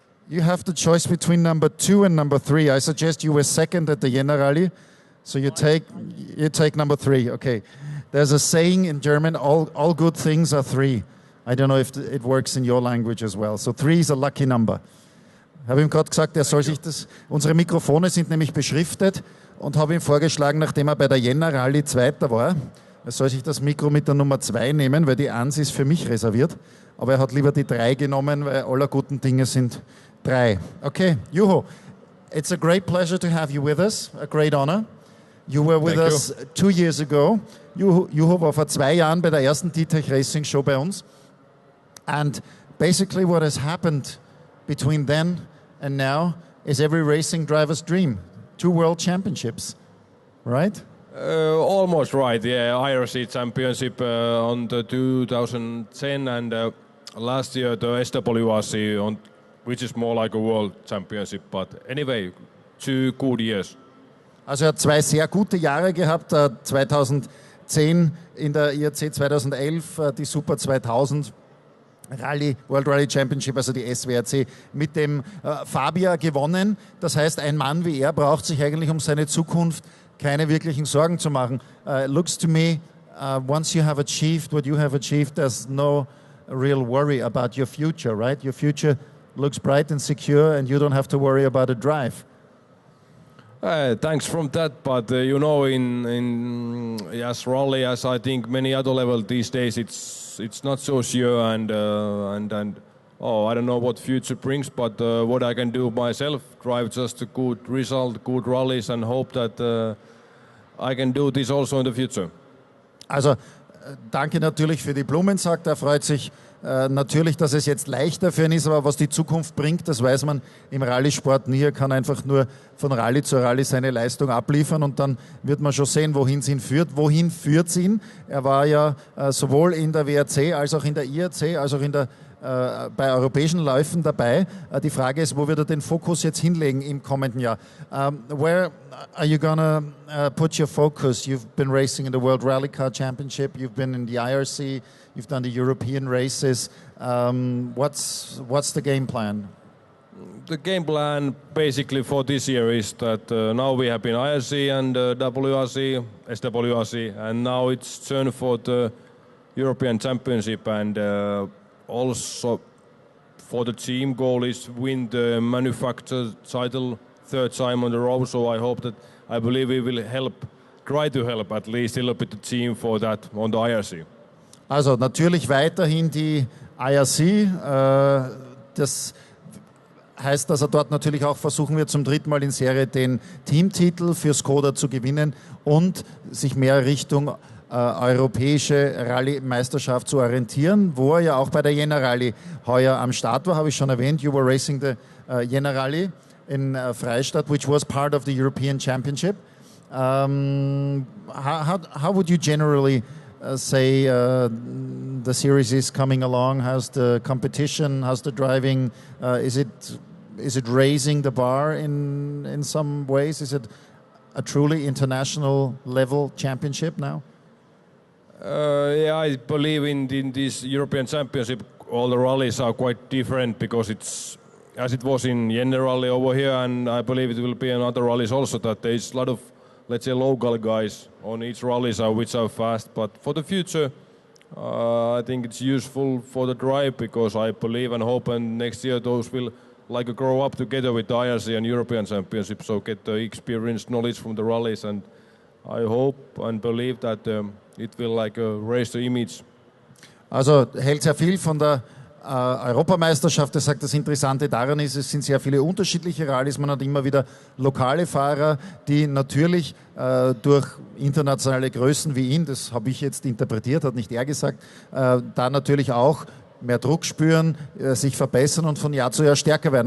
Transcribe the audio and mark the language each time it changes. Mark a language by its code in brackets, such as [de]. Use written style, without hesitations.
[en] You have the choice between number 2 and number 3. I suggest you were second at the Jena Rally, so you take number 3. Okay. There's a saying in German, all good things are 3. I don't know if it works in your language as well. So 3 is a lucky number. [de] Ich habe ihm gerade gesagt, er soll sich das... Unsere Mikrofone sind nämlich beschriftet und habe ihm vorgeschlagen, nachdem er bei der Jena Rally Zweiter war, er soll sich das Mikro mit der Nummer 2 nehmen, weil die 1 ist für mich reserviert. Aber er hat lieber die 3 genommen, weil aller guten Dinge sind 3. [en] Okay, Juho, it's a great pleasure to have you with us, a great honor. You were with us 2 years ago. [de] Juho war vor 2 Jahren bei der ersten D-Tech Racing Show bei uns. [en] And basically what has happened between then and now is every racing driver's dream. 2 world championships, right? Almost right, yeah. IRC Championship on the 2010 and last year the SWRC, which is more like a world championship. But anyway, 2 good years. [de] Also er hat 2 sehr gute Jahre gehabt, 2010 in der IRC, 2011 die Super 2000 Rally, World Rally Championship, also die SWRC, mit dem Fabia gewonnen. Das heißt, ein Mann wie er braucht sich eigentlich um seine Zukunft keine wirklichen Sorgen zu machen. [en] Looks to me, once you have achieved what you have achieved, there's no real worry about your future, right? Your future looks bright and secure and you don't have to worry about a drive. Thanks from that, but you know, in as rally as I think many other level these days, it's not so sure, and I don't know what future brings, but what I can do myself, drive just a good result, good rallies, and hope that I can do this also in the future. [de] Also danke natürlich für die Blumen, sagt er, freut sich natürlich, dass es jetzt leichter für ihn ist, aber was die Zukunft bringt, das weiß man im Rallysport nie. Er kann einfach nur von Rallye zu Rallye seine Leistung abliefern und dann wird man schon sehen, wohin es ihn führt. Wohin führt es ihn? Er war ja sowohl in der WRC als auch in der IRC, als auch in der bei europäischen Läufen dabei. Die Frage ist, wo wird er den Fokus jetzt hinlegen im kommenden Jahr? [en] Where are you gonna put your focus? You've been racing in the World Rally Car Championship, you've been in the IRC, you've done the European races. What's the game plan? The game plan basically for this year is that now we have been IRC and WRC, SWRC, and now it's turn for the European Championship, and also for the team goal is win the manufacturer title 3rd time on the row, so I believe we will try to help at least a little bit the team for that on the IRC. [de] Also natürlich weiterhin die IRC, das heißt, dass er dort natürlich auch versuchen wird, zum 3. Mal in Serie den Teamtitel für Skoda zu gewinnen und sich mehr Richtung europäische Rallye-Meisterschaft zu orientieren, wo er ja auch bei der Jena Rally heuer am Start war, habe ich schon erwähnt. [en] You were racing the Jena Rally in Freistadt, which was part of the European Championship. How would you generally say the series is coming along? How's the competition? How's the driving? Is it raising the bar in some ways? Is it a truly international level championship now? Yeah, I believe in this European Championship, all the rallies are quite different because it's as it was in Jena Rally over here, and I believe it will be in other rallies also, that there is a lot of, let's say, local guys on each rallies which are fast. But for the future, I think it's useful for the drive, because I believe and hope and next year those will grow up together with the IRC and European Championship, so get the experience, knowledge from the rallies, and I hope and believe that it will raise the image. [de] Also hält sehr viel von der Europameisterschaft. Er sagt, das Interessante daran ist, es sind sehr viele unterschiedliche Rallyes. Man hat immer wieder lokale Fahrer, die natürlich durch internationale Größen wie ihn, das habe ich jetzt interpretiert, hat nicht er gesagt, da natürlich auch mehr Druck spüren, sich verbessern und von Jahr zu Jahr stärker werden.